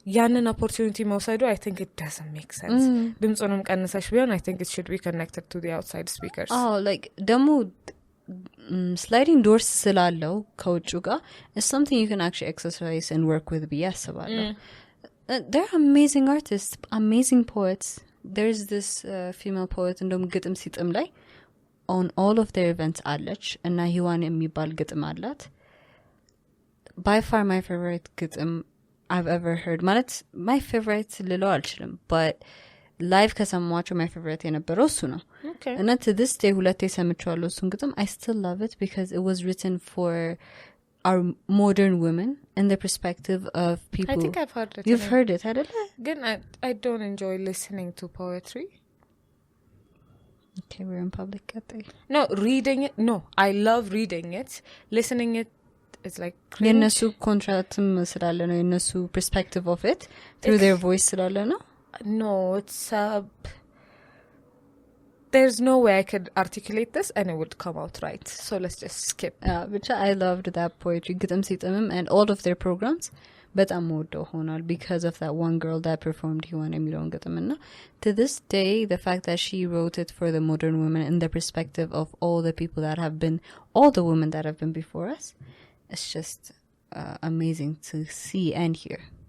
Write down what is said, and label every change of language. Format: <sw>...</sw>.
<en>ያንን opportunity መውሰዱ I think it doesn't make sense.</en> <am>ድምጹንም ቀንሰሽ ቢሆን</am> <en>I think it should be connected to the outside speakers. like ደግሞ sliding doors</en> <am>ስላለው ከውጭ ጋር</am> <en>is something you can actually exercise and work with</en> <am>ብዬ አስባለሁ።</am> <en>They're amazing artists, amazing poets. There's this female poet</en> <am>እንደውም ግጥም ሲጥም ላይ</am> <en>on all of their events</en> <am>አለች እና ሂዋን የሚባል ግጥም አላት.</am> <en>By far my favorite ግጥም I've ever heard.</en> <am>ማለት my favorite ልለው አልችልም, but live ከሰማቸው my favorite የነበረው እሱ ነው. እና to this day ሁለቴ ሰምቼዋለሁ እሱን ግጥም.</am> <en>I still love it because it was written for our modern women in the perspective of people. I think I've heard it. You've heard it, አይደለ? Again, I don't enjoy listening to poetry. Okay, we're in public. No, reading it. No, I love reading it. Listening it, it's like cringe.</en> <am>የነሱ ኮንትራትም ስላለ ነው የነሱ</am> <en>perspective of it through their voice</en> <am>ስላለ ነው.</am> <en>No, it's there's no way I could articulate this and it would come out right. So let's just skip. Which I loved that poetry ግጥም ሲጥምም and all of their programs</en> <am>በጣም ወደው ሆኗል</am> <en>because of that one girl that performed</en> <am>ሂዋን የሚለውን ግጥምና</am> <en>to this day the fact that she wrote it for the modern women in the perspective of all the people that have been all the women that have been before us, it's just amazing to see and hear.</en>